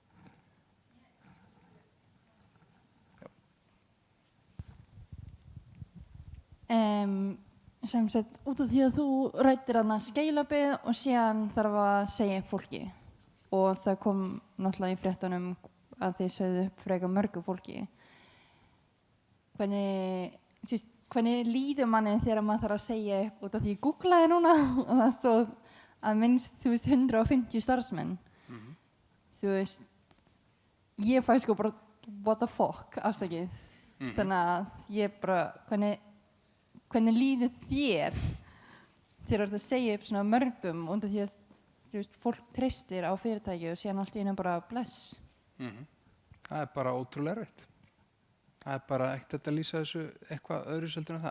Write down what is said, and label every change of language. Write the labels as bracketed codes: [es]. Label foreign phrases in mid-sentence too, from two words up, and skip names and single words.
[is] Sem sagt, út af því að þú ræddir þarna scale-upið og síðan þarf að segja upp fólki og það kom náttúrulega í fréttunum að þið sögðu upp frekar mörgu fólki. Hvernig líður manni þegar maður þarf að segja upp, út af því ég googlaði núna og það stóð að minnst, 150 starfsmenn. Þú veist, ég fæ sko bara [en] what the fuck, [is] afsakið. Þannig að ég bara, hvernig líður þér þegar þú ert að segja upp svona mörgum undan því að þú veist, fólk treystir á fyrirtæki og síðan allt í einu bara bless? Það er bara ótrúlega erfitt. Það er bara ekkert hægt að lýsa þessu eitthvað öðru seldur en það.